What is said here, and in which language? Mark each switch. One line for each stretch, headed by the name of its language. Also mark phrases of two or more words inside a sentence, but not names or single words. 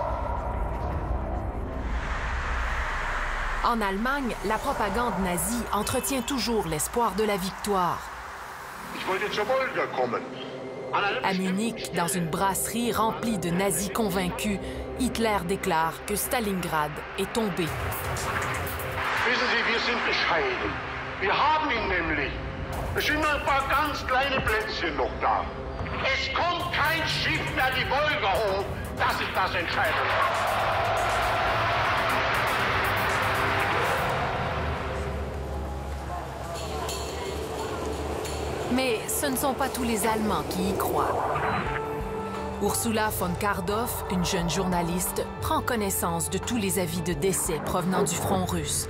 French: En Allemagne, la propagande nazie entretient toujours l'espoir de la victoire. À Munich, dans une brasserie remplie de nazis convaincus, Hitler déclare que Stalingrad est tombé.
German: Wissen Sie, wir sind bescheiden. Wir haben ihn nämlich. Es sind ein paar ganz kleine Plätzchen noch da. Es kommt kein Schiff mehr die Wolga hoch. Das ist das Entscheidende.
French: Mais ce ne sont pas tous les Allemands qui y croient. Ursula von Kardorff, une jeune journaliste, prend connaissance de tous les avis de décès provenant du front russe.